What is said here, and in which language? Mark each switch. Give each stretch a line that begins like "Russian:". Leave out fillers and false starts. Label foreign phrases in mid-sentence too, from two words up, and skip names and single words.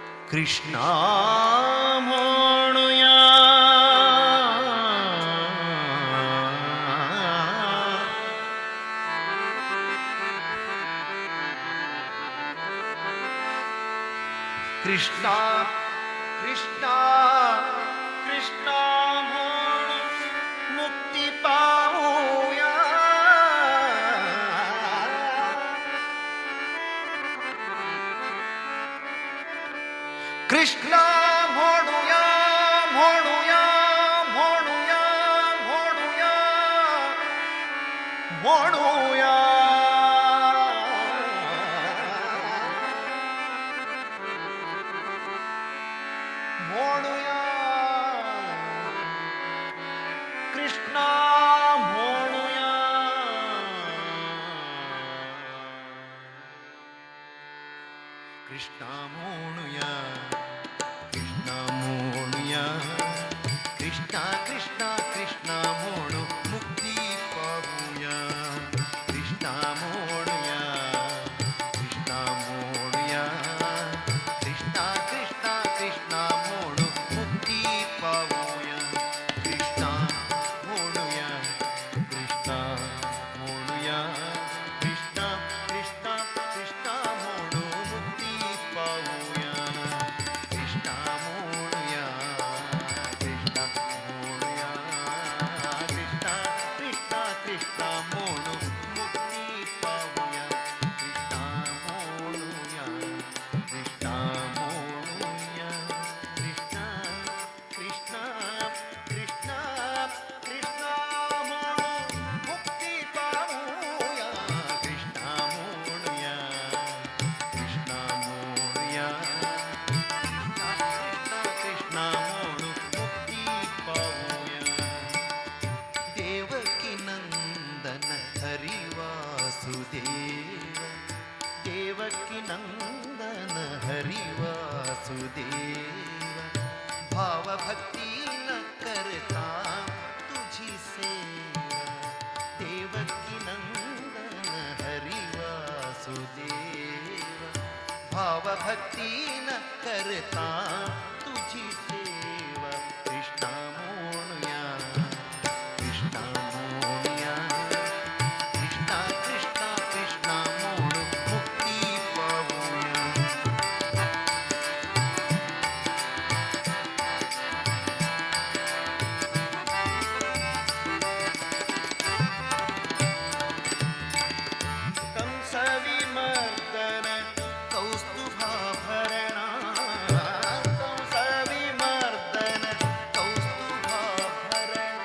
Marathi: कृष्ण म्हणूया कृष्ण कृष्ण कृष्ण म्हणून मुक्ती पाऊया कृष्ण म्हणूया म्हणूया म्हणूया म्हणूया म्हणूया म्हणूया कृष्ण म्हणूया कृष्ण म्हणूया कृष्ण म्हणूया कृष्ण कृष्ण कृष्ण म्हणू मुक्ती पाहूया कृष्ण म्हणूया कृष्ण म्हणूया कृष्ण कृष्ण कृष्ण म्हणू मुक्ती पाहूया कृष्ण म्हणूया कृष्ण म्हणूया कृष्ण कृष्ण कृष्ण म्हणू मुक्ती पाहूया कृष्ण म्हणूया कृष्ण म्हणूया कृष्ण कृष्ण कृष्ण म्हणू मुक्ती पाहूया कृष्ण म्हणूया कृष्ण म्हणूया कृष्ण कृष्ण कृष्ण कृष्ण म्हणू मुक्ती पाहूया कृष्ण म्हणूया कृष्ण म्हणूया कृष्ण म्हणू मुक्ती पाहूया देवकी नंदन हरी वासुदेव देवकी नंदन हरी वासुदेव भावभक्ती न करता तुझी सेवा देवकी नंदन हरी वासुदेव भावभक्ती न करता तुझी सेवा कृष्ण म्हणूया कृष्ण म्हणूया कृष्ण कृष्ण कृष्ण म्हणू मुक्ती पाहूया
Sanskrit: कंसविमर्दन कौस्तुभाभरणा कंसविमर्दन कौस्तुभाभरणा